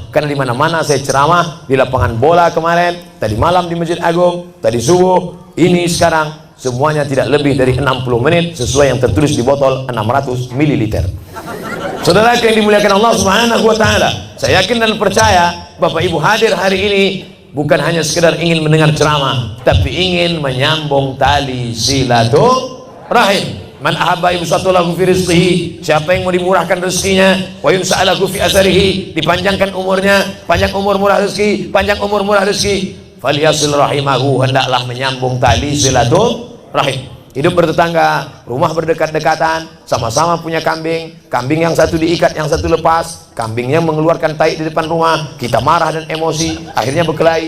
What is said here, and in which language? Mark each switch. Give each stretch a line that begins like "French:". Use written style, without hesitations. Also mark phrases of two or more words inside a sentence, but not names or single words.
Indonesian: Karena di mana-mana saya ceramah, di lapangan bola kemarin, tadi malam di Masjid Agung, tadi subuh, ini sekarang, semuanya tidak lebih dari 60 menit sesuai yang tertulis di botol 600 ml. Saudara yang dimuliakan Allah
Arabic: سبحانه وتعالى,
Indonesian: saya yakin dan percaya Bapak Ibu hadir hari ini bukan hanya sekedar ingin mendengar ceramah, tapi ingin menyambung tali silaturahim.
Arabic: من أحب يبسط له في رزقه,
Indonesian: siapa yang mau dimurahkan rezekinya,
Arabic: وينسأ له في أثره,
Indonesian: dipanjangkan umurnya, panjang umur murah rezeki, panjang umur murah rezeki,
Arabic: فليصل رحمه,
Indonesian: hendaklah menyambung tali silaturahim. Hidup bertetangga, rumah berdekat-dekatan, sama-sama punya kambing, kambing yang satu diikat, yang satu lepas, kambingnya mengeluarkan tai di depan rumah, kita marah dan emosi, akhirnya berkelahi.